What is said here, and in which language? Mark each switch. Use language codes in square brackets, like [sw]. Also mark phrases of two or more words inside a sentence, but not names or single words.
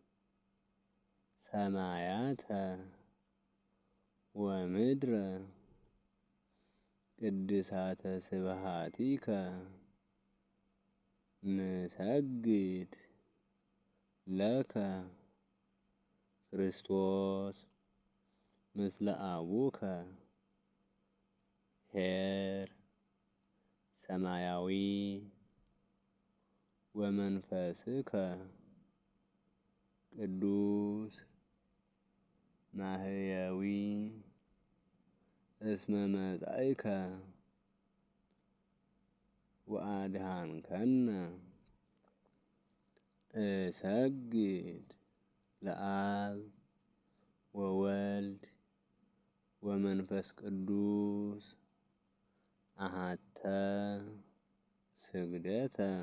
[gez] ሰማያተ ወምድረ ቅድሳተ ስብሐቲከ ንሰግድ ለከ ክርስቶስ ምስለ አቡከ ኄር ሰማያዊ ወመንፈስከ ቅዱስ ማህየዊ እስመ መጻእከ ወአድኃንከነ እሰግድ ለአብ ወወልድ ወመንፈስ ቅዱስ አሐተ ስግደተ